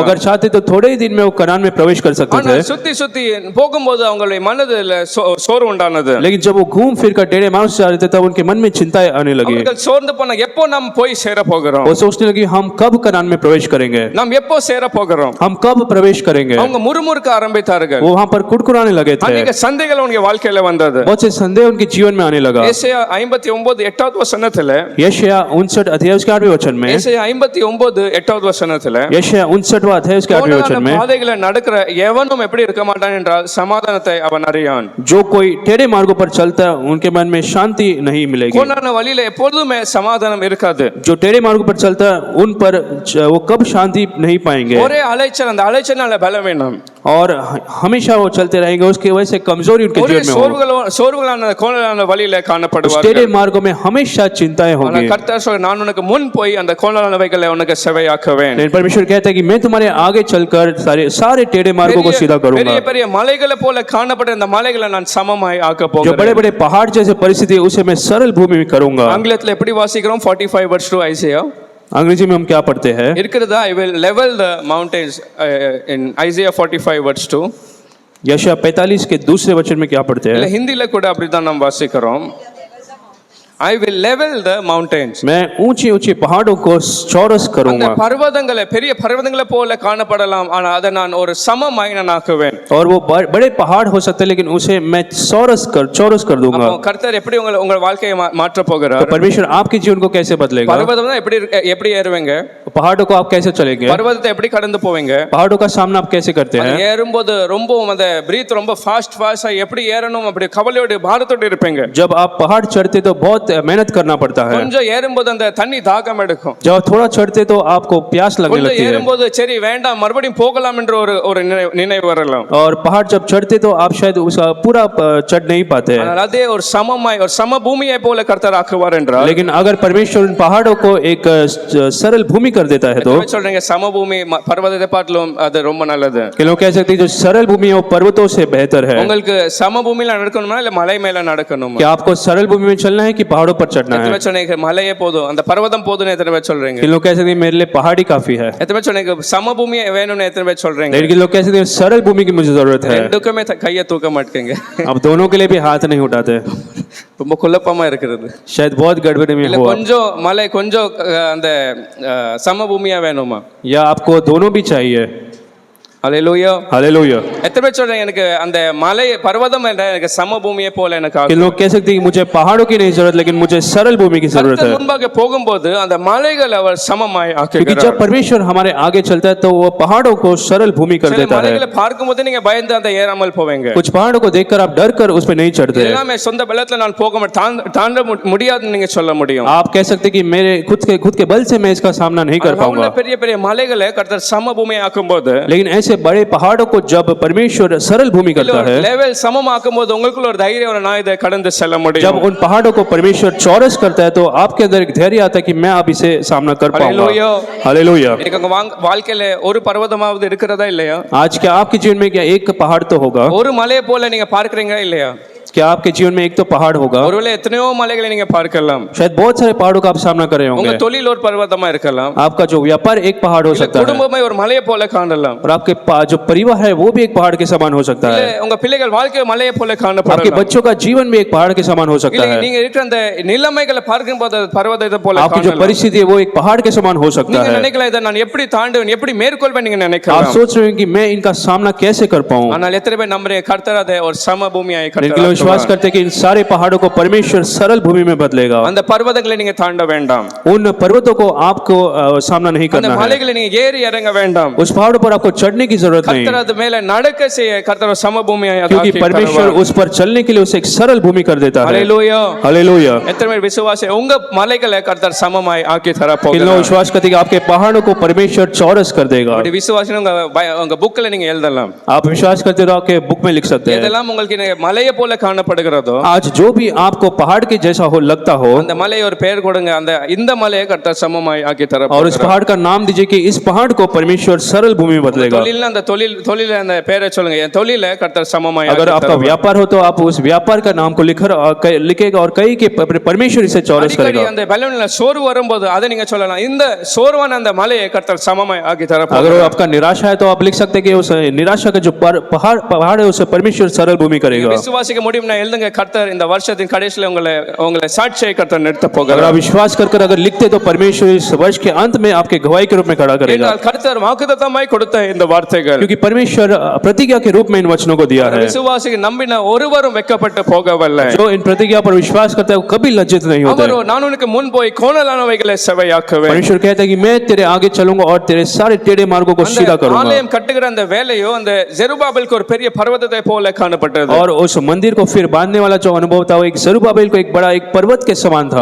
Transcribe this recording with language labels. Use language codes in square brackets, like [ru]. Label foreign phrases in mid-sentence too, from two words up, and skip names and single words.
[hi] अगर चाहते तो थोड़े ही दिन में वो कनान में प्रवेश कर सकते [ta] ஆனா [hi] थे, [ta] சுத்தி போகும்போது அவங்களுடைய மனதுல சோர்வு உண்டானது. [hi] लेकिन जब वो घूम फिर कर टेढ़े मार्ग से जा रहे थे तब उनके मन में चिंताएं आने लगी। [ta] அவர்கள் சோர்ந்து போனா எப்போ நாம் போய் சேர போகிறோம், [hi] वो सोचने लगी हम कब कनान में प्रवेश करेंगे, [ta] நாம் எப்போ சேர போகிறோம். [hi] हम कब प्रवेश करेंगे। [ta] அவங்க முறுமுறுக்க ஆரம்பித்தார்கள். [hi] वो वहां पर कुड़कुड़ाने लगे थे, [ta] அநேக சந்தேகங்கள் உங்க வாழ்க்கையில வந்தது. [hi] बहुत से संदेह उनके जीवन में आने लगा। [ta] ஏசாயா 59 8வது வசனத்துல, [hi] यशायाह 59 अध्याय उसके 8वें वचन में, [ta] ஏசாயா 59 8வது வசனத்துல, [hi] यशायाह 59वां अध्याय उसके 8वें वचन में, [ta] பாதைகளை நடக்கிற எவனும் எப்படி இருக்க மாட்டான் என்றால் சமாதானத்தை அவன் அறியான். [hi] जो कोई टेढ़े मार्गों पर चलता है उनके मन में शांति नहीं मिलेगी। [ta] கோணலான வழியில எப்பொழுதுமே சமாதானம் இருக்காது. [hi] जो टेढ़े मार्गों पर चलता है उन पर वो कब शांति नहीं पाएंगे, [ta] ஒரே அலைச்சல், அந்த அலைச்சல்னால பலவீனம், [hi] और हमेशा वो चलते रहेंगे, उसकी वजह से कमजोरी उनके [ta] ஒரே [hi] जीवन में होगी। [ta] சோர்வுகளான கோணலான வழியில [hi] उस [ta] காணப்படுவார்கள். [hi] टेढ़े मार्गों में हमेशा चिंताएं [ta] ஆனா [hi] होंगी, [ta] கர்த்தர் சொல்றார், நான் உனக்கு முன் போய் அந்த கோணலானவைகளை உனக்கு செவையாக்குவேன். [hi] लेकिन परमेश्वर कहता है कि मैं तुम्हारे आगे चलकर सारे टेढ़े मार्गों को सीधा करूंगा। [ta] பெரிய பெரிய மலைகளை போல காணப்பட்ட இந்த மலைகளை நான் சமமாய் ஆக்க [hi] जो [ta] போகிறேன். [hi] बड़े बड़े पहाड़ जैसे परिस्थिति है, उसे मैं सरल भूमि में करूंगा। [ta] ஆங்கிலத்துல எப்படி வாசிக்கிறோம்? 45 verse 2 ஐசையா [hi] अंग्रेजी में हम क्या पढ़ते हैं? [ta] இருக்கிறதா? [en] I will level the mountains in Isaiah 45 verse 2. [hi] यशायाह 45 के दूसरे वचन में क्या पढ़ते [ta] இல்ல [hi] हैं? [ta] ஹிந்தில கூட அப்படிதான் நாம் வாசிக்கிறோம். [en] I will level the mountains. [hi] मैं ऊंची ऊंची पहाड़ों को चौरस [ta] அந்த [hi] करूंगा [ta] பர்வதங்களை பெரிய பர்வதங்களை போல காணப்படலாம், ஆனா அதை நான் ஒரு சமமாய் நான் ஆக்குவேன். [hi] और वो बड़े पहाड़ हो सकते हैं, लेकिन उसे मैं चौरस कर दूंगा। [ta] அப்போ கர்த்தர் எப்படி உங்க வாழ்க்கையை மாற்ற [hi] तो [ta] போகிறார்? [hi] परमेश्वर आपके जीवन को कैसे बदलेगा? [ta] பர்வதம்னா எப்படி ஏறுவீங்க? [hi] पहाड़ों को आप कैसे चलेंगे? [ta] பர்வதத்தை எப்படி கடந்து போவீங்க? [hi] पहाड़ों का सामना आप कैसे करते [ta] அது [hi] हैं? [ta] ஏறும்போது ரொம்ப அந்த பிரீத் ரொம்ப ஃபாஸ்டா எப்படி ஏறணும் அப்படி கவலையோட பாரத்தோட இருப்பீங்க. [hi] जब आप पहाड़ चढ़ते तो बहुत मेहनत करना पड़ता है। [ta] கொஞ்சம் ஏறும்போது அந்த தண்ணி தாகம் எடுக்கும். [hi] जब थोड़ा चढ़ते तो आपको प्यास लगने [ta] கொஞ்சம் [hi] लगती है, [ta] ஏறும்போது சரி வேண்டாம் மறுபடியும் போகலாம் என்ற ஒரு நினைவு வரலாம். [hi] और पहाड़ जब चढ़ते तो आप शायद उसका पूरा चढ़ नहीं पाते हैं। [ta] ஆனால் அதே ஒரு சமமாய் ஒரு சம பூமியை போல கர்த்தர் ஆக்குவார் என்றால், [hi] लेकिन अगर परमेश्वर उन पहाड़ों को एक सरल भूमि कर देता है तो [ta] என்ன சொல்றீங்க? சமபூமி பர்வதத்தை பார்க்கலாம் அது ரொம்ப நல்லது. [hi] कि लोग कह सकते हैं जो सरल भूमि है वो पर्वतों से बेहतर है। [ta] உங்களுக்கு சமபூமியில நடக்கணுமா இல்ல மலை மேல நடக்கணுமா? [hi] क्या आपको सरल भूमि में चलना है कि पहाड़ों पर चढ़ना है? [ta] எத்தனை பேர் சொன்னீங்க மலையே போதும், அந்த பர்வதம் போதும்னு எத்தனை பேர் சொல்றீங்க? [hi] कि लोग कह सकते हैं मेरे लिए पहाड़ी काफी है, [ta] எத்தனை பேர் சொன்னீங்க சமபூமி வேணும்னு எத்தனை பேர் சொல்றீங்க? [hi] लेकिन लोग कह सकते हैं सरल भूमि की मुझे जरूरत है। [ta] ரெண்டுக்குமே கையை தூக்க மாட்டீங்க. [hi] अब दोनों के लिए भी हाथ नहीं उठाते, [ta] ரொம்ப குழப்பமா இருக்கிறது. [hi] शायद बहुत गड़बड़ी में [ta] இல்ல [hi] हुआ, [ta] கொஞ்சம் மலை கொஞ்சம் அந்த சமபூமியா வேணுமா? [hi] या आपको दोनों भी चाहिए? [ta] அல்லேலூயா. [hi] हालेलुया। [ta] எத்தனை பேர் சொல்றீங்க எனக்கு அந்த மலை பர்வதம் என்ற எனக்கு சமபூமியை போல எனக்கு [hi] कि [ta] ஆகும். [hi] लोग कह सकते हैं कि मुझे पहाड़ों की नहीं जरूरत, लेकिन मुझे सरल भूमि की जरूरत [ta] கர்த்தர் [hi] है। [ta] முன்பாக போகும்போது அந்த மலைகள் அவர் சமமாய் [hi] क्योंकि [ta] ஆக்குகிறார். [hi] जब परमेश्वर हमारे आगे चलता है तो वो पहाड़ों को सरल भूमि कर [ta] சில [hi] देता है। [ta] மலைகளை பார்க்கும்போது நீங்க பயந்து அந்த ஏறாமல் போவீங்க. [hi] कुछ पहाड़ों को देखकर आप डर कर उसमें नहीं चढ़ते। [ta] எல்லாமே சொந்த பலத்துல நான் போக தாண்ட முடியாதுன்னு நீங்க சொல்ல முடியும். [hi] आप कह सकते हैं कि मेरे खुद के बल से मैं इसका सामना नहीं कर पाऊंगा, [ta] பெரிய பெரிய மலைகளை கர்த்தர் சமபூமியை ஆக்கும்போது, [hi] लेकिन ऐसे बड़े पहाड़ों को जब परमेश्वर सरल भूमि करता है, [ta] லெவல் சமமாக்கும்போது உங்களுக்குள்ள ஒரு தைரியம் ஒரு நான் இதை கடந்து செல்ல [hi] जब [ta] முடியும். [hi] उन पहाड़ों को परमेश्वर चौरस करता है तो आपके अंदर एक धैर्य आता है कि मैं अब इसे सामना कर पाऊंगा। हालेलुया। हालेलुया। [ta] இன்னைக்கு உங்க வாழ்க்கையில ஒரு பர்வதமாவது இருக்கிறதா இல்லையா? [hi] आज क्या आपके जीवन में क्या एक पहाड़ तो होगा? [ta] ஒரு மலையை போல நீங்க பார்க்கறீங்களா இல்லையா? [hi] क्या आपके जीवन में एक तो पहाड़ होगा? [ta] ஒருவேளை எத்தனையோ மலைகளை நீங்க பார்க்கலாம். [hi] शायद बहुत सारे पहाड़ों का आप सामना कर रहे [ta] உங்க [hi] होंगे। [ta] தொழில் ஒரு பர்வதமா இருக்கலாம், [hi] आपका जो व्यापार एक पहाड़ हो सकता है, [ta] குடும்பமே ஒரு மலையை போல காணலாம், [hi] और आपके जो परिवार है वो भी एक पहाड़ के समान हो सकता [ta] இல்ல [hi] है। [ta] உங்க பிள்ளைகள் வாழ்க்கை மலையை போல [hi] आपके [ta] காணப்படலாம். [hi] बच्चों का जीवन भी एक पहाड़ के समान हो सकता [ta] இல்ல [hi] है। [ta] நீங்க இருக்கிற அந்த நிலைமைகளை பார்க்கும்போது அது பர்வதத்தை போல [hi] आपकी जो [ta] காணலாம். [hi] परिस्थिति है वो एक पहाड़ के समान हो सकता [ta] நீங்க [hi] है। [ta] நினைக்கலாம் இதை நான் எப்படி தாண்டுவேன் எப்படி மேற்கொள்வேன் நீங்க [hi] आप [ta] நினைக்கலாம். [hi] सोच रहे हैं कि मैं इनका सामना कैसे कर पाऊं, [ta] ஆனால் எத்தனை பேர் நம்புறீங்க கர்த்தர் அதை ஒரு சமபூமியாய் [hi] लेकिन [ta] கர்த்தர் [hi] लोग विश्वास करते हैं कि इन सारे पहाड़ों को परमेश्वर सरल भूमि में बदलेगा। [ta] அந்த பர்வதங்களை நீங்க தாண்ட வேண்டாம், [hi] उन पर्वतों को आपको सामना नहीं [ta] அந்த [hi] करना है, [ta] மலைகளை நீங்க ஏறி இறங்க வேண்டாம். [hi] उस पहाड़ों पर आपको चढ़ने की जरूरत नहीं, [ta] கர்த்தர் அது மேல நடக்க செய்ய கர்த்தர் சமபூமியை [hi] क्योंकि परमेश्वर उस पर चलने के लिए उसे एक सरल भूमि कर देता है। [ta] ஹalleluya. [hi] हालेलुया। [ta] எத்தனை பேர் விசுவாசி உங்க மலைகளை கர்த்தர் சமமாய் ஆக்கி தர [hi] कितने [ta] போகிறார்? [hi] विश्वास करते हैं कि आपके पहाड़ों को परमेश्वर चौरस कर देगा? [ta] அப்படி விசுவாசினா உங்க புக்ல நீங்க எழுதலாம். [hi] आप विश्वास करते हो आपके बुक में लिख सकते हैं। [ta] இதெல்லாம் உங்களுக்கு மலையை போல காணப்படுகிறதோ [hi] आज जो भी आपको पहाड़ के जैसा हो लगता हो, [ta] அந்த மலை ஒரு பெயர் கொடுங்க, அந்த இந்த மலையை கர்த்தர் சமமாய் ஆக்கி தர [hi] और इस [ta] போகிறார். [hi] पहाड़ का नाम दीजिए कि इस पहाड़ को परमेश्वर सरल भूमि में बदलेगा। [ta] தொழில்ல அந்த தொழில அந்த பெயரை சொல்லுங்க, என் தொழில கர்த்தர் சமமாய் [hi] अगर [ta] ஆக்கி [hi] आपका [ta] தருவார். [hi] व्यापार हो तो आप उस व्यापार का नाम को लिखेगा और कहीं के परमेश्वर इसे चौरस [ta] அடிக்கடி [hi] करेगा। [ta] அந்த பலூன்ல சோர்வு வரும்போது அதை நீங்க சொல்லலாம், இந்த சோர்வான அந்த மலையை கர்த்தர் சமமாய் ஆக்கி தர [hi] अगर [ta] போகிறார். [hi] आपका निराशा है तो आप लिख सकते हैं कि उस निराशा का जो पहाड़ है उसे परमेश्वर सरल भूमि करेगा। [ta] விசுவாசிக்க முடியும்னா எழுதுங்க, கர்த்தர் இந்த வருஷத்தின் கடைசியில உங்களை சாட்சியை கர்த்தர் நிறுத்த [hi] अगर [ta] போகிறார். [hi] आप विश्वास कर अगर लिखते तो परमेश्वर इस वर्ष के अंत में आपके गवाही के रूप में खड़ा करेगा, [ta] ஏனென்றால் கர்த்தர் வாக்குத்தத்தமாய் கொடுத்த இந்த வார்த்தைகள் [hi] क्योंकि परमेश्वर प्रतिज्ञा के रूप में इन वचनों को दिया है। [ta] விசுவாசிக்கு நம்பின ஒருவரும் வெட்கப்பட்டு போகவில்லை. [hi] जो इन प्रतिज्ञा पर विश्वास करता है वो कभी लज्जित नहीं होता [ta] அவர் [hi] है। [ta] நான் உனக்கு முன் போய் கோணலானவைகளை செவையாக்குவேன். [hi] परमेश्वर कहता है कि मैं तेरे आगे चलूंगा और तेरे सारे टेढ़े मार्गों को सीधा [ta] அந்த [hi] करूंगा। [ta] ஆலயம் கட்டுகிற அந்த வேலையோ அந்த ஜெருபாபேலுக்கு ஒரு பெரிய பர்வதத்தை போல காணப்பட்டது. [hi] और उस मंदिर को फिर बांधने वाला जो अनुभव था वो एक जरुब्बाबेल को एक बड़ा एक पर्वत के समान था।